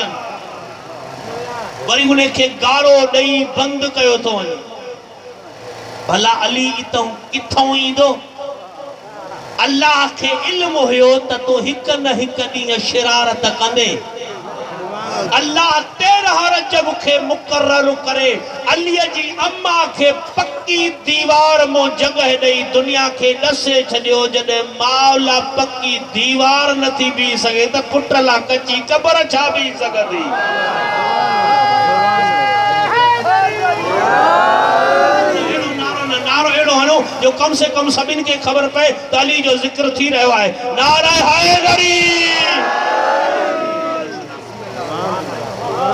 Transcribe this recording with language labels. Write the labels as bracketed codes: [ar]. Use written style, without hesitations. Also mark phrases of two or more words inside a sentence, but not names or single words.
[sd] अचनि वरी उन खे गारो ॾेई बंदि कयो थो वञे भला अली इतों किथों ईंदो अल्लाह के इल्म हुयो त तो हिक न हिक ॾींहुं शरारत कंदे अल्लाह 13 रजब के मुकर्रर करे अलीअ जी अम्मा के पक्की दीवार मो जगह ॾेई दुनिया के ॾसे छॾियो जॾहिं मावला पक्की दीवार न थी बीह सघे त पुट ला कची क़ब्र छा बीह सघंदी नारो एड़ो हणो जो कम से कम सभिन के खबर पए त अली जो जिक्र थी रहो है [ur] नारा हैदरी